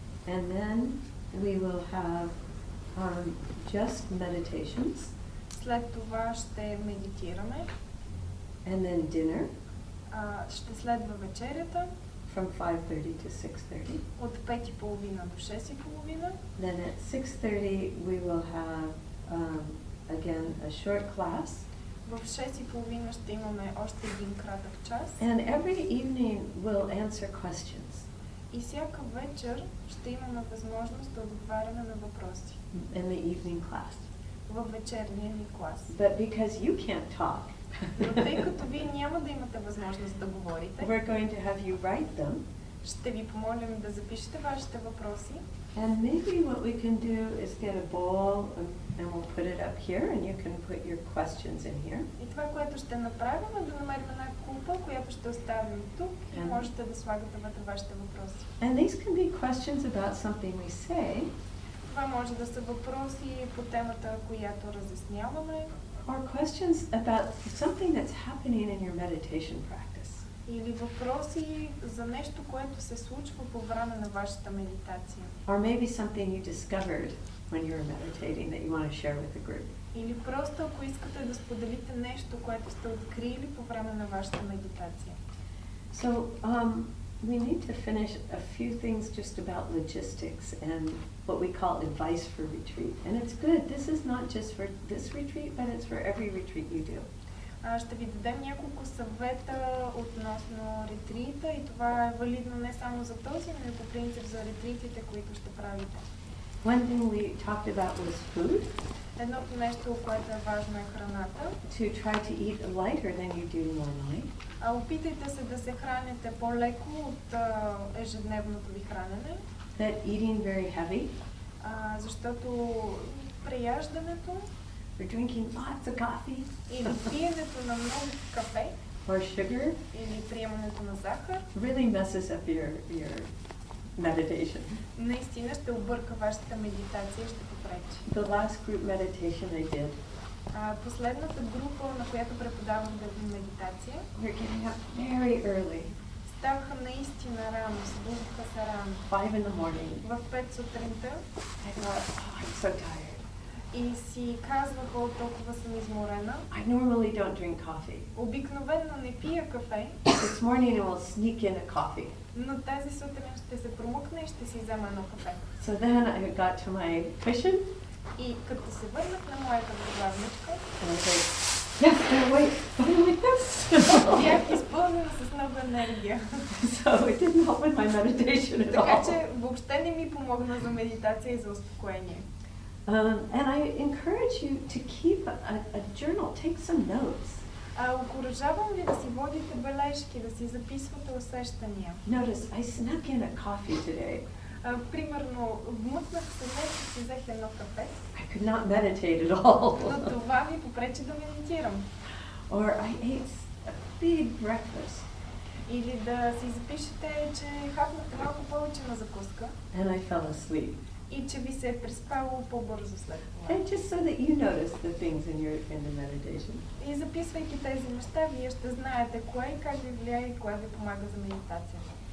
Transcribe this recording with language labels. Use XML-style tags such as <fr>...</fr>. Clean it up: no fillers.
<en>And then we will have just meditations.</en> <bg>След това ще медитираме.</bg> <en>And then dinner</en> <bg>Ще следва вечерята</bg> <en>from 5:30 to 6:30.</en> <bg>от 5:30 до 6:30.</bg> <en>Then at 6:30 we will have again a short class.</en> <bg>В 6:30 ще имаме още един кратък час.</bg> <en>And every evening we'll answer questions</en> <bg>И всяка вечер ще имаме възможност да отговаряме на въпроси</bg> <en>in the evening class.</en> <bg>във вечерния ни клас.</bg> <en>But because you can't talk,</en> <bg>Но тъй като вие няма да имате възможност да говорите,</bg> <en>we're going to have you write them.</en> <bg>ще ви помолим да запишете вашите въпроси.</bg> <en>And maybe what we can do is get a bowl and we'll put it up here and you can put your questions in here.</en> <bg>И това, което ще направим, е да намерим една купа, която ще оставим тук и можете да слагате вътре вашите въпроси.</bg> <en>And these can be questions about something we say</en> <bg>Това може да са въпроси по темата, която разясняваме,</bg> <en>or questions about something that's happening in your meditation practice.</en> <bg>или въпроси за нещо, което се случва по време на вашата медитация.</bg> <en>Or maybe something you discovered when you were meditating that you want to share with the group.</en> <bg>Или просто ако искате да споделите нещо, което сте открили по време на вашата медитация.</bg> <en>So we need to finish a few things just about logistics and what we call advice for retreat. And it's good. This is not just for this retreat, but it's for every retreat you do.</en> <bg>Ще ви дадем няколко съвета относно ретрита и това е валидно не само за този, но и по принцип за ретритите, които ще правите.</bg> <en>One thing we talked about was food,</en> <bg>Едното нещо, което е важно, е храната.</bg> <en>to try to eat lighter than you do normally.</en> <bg>Опитайте се да се храните по-леко от ежедневното ви хранене,</bg> <en>That eating very heavy,</en> <bg>защото преяждането</bg> <en>or drinking lots of coffee,</en> <bg>или пиенето на много кафе</bg> <en>or sugar</en> <bg>или приемането на захар</bg> <en>really messes up your meditation.</en> <bg>наистина ще обърка вашата медитация и ще попречи.</bg> <en>The last group meditation I did,</en> <bg>Последната група, на която преподавах медитация,</bg> <en>we're getting up very early,</en> <bg>ставаха наистина рано, събудиха се рано.</bg> <en>5 in the morning.</en> <bg>В 5 сутринта</bg> <en>I thought, oh, I'm so tired.</en> <bg>и си казвах, о, толкова съм изморена.</bg> <en>I normally don't drink coffee.</en> <bg>Обикновено не пия кафе,</bg> <en>This morning I will sneak in a coffee.</en> <bg>но тази сутрин ще се промъкна и ще си взема едно кафе.</bg> <en>So then I got to my cushion</en> <bg>И като се върнах на моята възглавничка,</bg> <en>and I said, yes, I'm awake, but I'm like this.</en> <bg>бях изпълнена с много енергия.</bg> <en>So it didn't help with my meditation at</en> <bg>Така</bg> <en>all.</en> <bg>че въобще не ми помогна за медитация и за успокоение.</bg> <en>And I encourage you to keep a journal, take some notes.</en> <bg>Окуражавам ви да си водите бележки, да си записвате усещания.</bg> <en>Notice I snuck in a coffee today.</en> <bg>Примерно, вмъкнах се днес и си взех едно кафе,</bg> <en>I could not meditate at all.</en> <bg>но това ми попречи да медитирам.</bg> <en>Or I ate a big breakfast</en> <bg>Или да си запишете, че хапнахте малко повече на закуска</bg> <en>and I fell asleep.</en> <bg>и че ви се е приспало по-бързо след това.</bg> <en>And just so that you notice the things in the meditation.</en> <bg>И записвайки тези неща, вие ще знаете кое и как ви влияе и кое ви помага за медитацията.</bg>